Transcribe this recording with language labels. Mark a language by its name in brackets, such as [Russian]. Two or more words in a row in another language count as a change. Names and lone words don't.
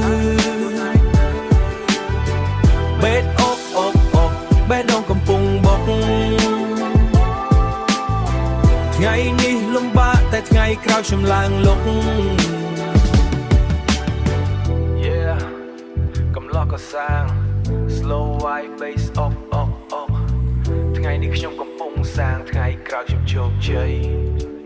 [Khmer] បេះអុកបេះដូងកំពុងបុកថ្ងៃនេះលំបាកតែថ្ងៃក្រោយខ្ញុំឡើងលុក កំឡោះក៏សាង [English] slow vibe bass [Khmer] អុកថ្ងៃនេះខ្ញុំកំពុងសាងថ្ងៃក្រោយខ្ញុំជោគជ័យ